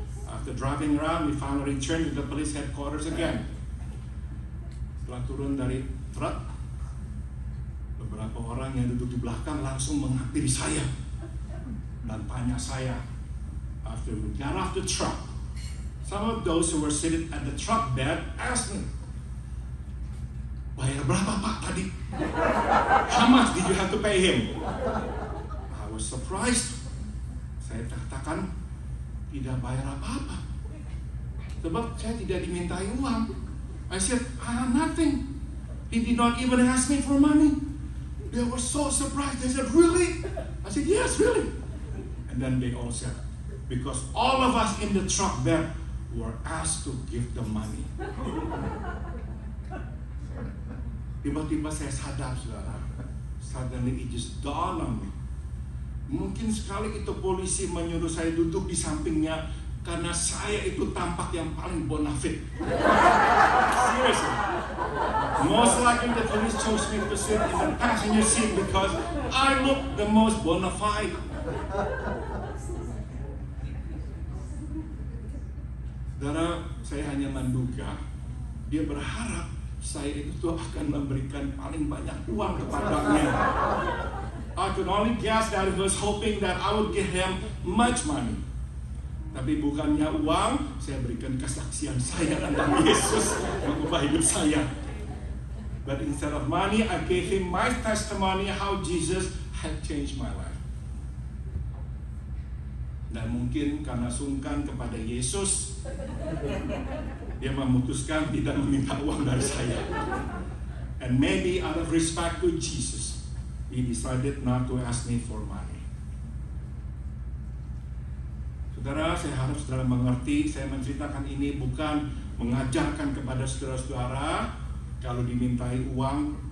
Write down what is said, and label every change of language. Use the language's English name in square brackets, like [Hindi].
[English] After driving around, we finally returned to the police headquarters again. [Indonesian] Setelah turun dari truk, beberapa orang yang duduk di belakang langsung menghampiri saya dan tanya saya. [English] After we got off the truck, some of those who were seated at the truck bed asked me, [Indonesian] bayar berapa Pak tadi? [English] How much did you have to pay him? I was surprised. [Indonesian] Saya katakan tidak bayar apa-apa, sebab saya tidak dimintai uang. [English] I said, nothing. He did not even ask me for money. They were so surprised. They said, really? I said, yes, really. And then they all said, because all of us in the truck bed were asked to give the money. [Indonesian] Tiba-tiba saya sadar, saudara. [English] Suddenly it just dawned on me. [Indonesian] Mungkin sekali itu polisi menyuruh saya duduk di sampingnya karena saya itu tampak yang paling bonafit. [English] Seriously. Most likely the police chose me to sit in the passenger seat because I look the most bona fide. [Indonesian] Saudara, saya hanya menduga dia berharap saya itu akan memberikan paling banyak uang kepadanya. [English] I could only guess that he was hoping that I would give him much money. [Indonesian] Tapi bukannya uang, saya berikan kesaksian saya tentang Yesus mengubah hidup saya. [English] But instead of money, I gave him my testimony how Jesus had changed my life. [Indonesian] Dan mungkin karena sungkan kepada Yesus, dia memutuskan tidak meminta uang dari saya. [English] And maybe out of respect to Jesus, he decided not to ask me for money. [Indonesian] Saudara, saya harap saudara mengerti, saya menceritakan ini bukan mengajarkan kepada saudara-saudara kalau dimintai uang